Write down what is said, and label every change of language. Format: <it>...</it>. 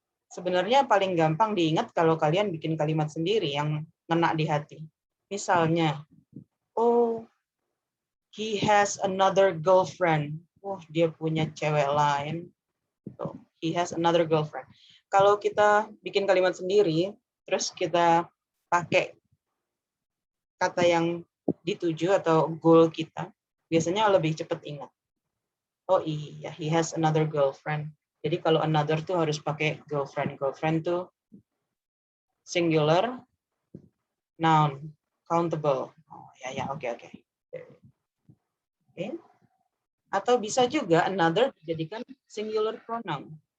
<id>Sebenarnya paling gampang diingat kalau kalian bikin kalimat sendiri yang ngena di hati. Misalnya,</id> <en>oh, he has another girlfriend.</en> <id>Oh, dia punya cewek lain.</id> <en>So, he has another girlfriend.</en> <id>Kalau kita bikin kalimat sendiri, terus kita pakai kata yang dituju atau goal kita, biasanya lebih cepat ingat. Oh iya,</id> <en>he has another girlfriend.</en> <id>Jadi kalau another tuh harus pakai girlfriend. Girlfriend tuh singular, noun, countable. Oh ya, oke. Atau bisa juga another dijadikan singular pronoun.</id>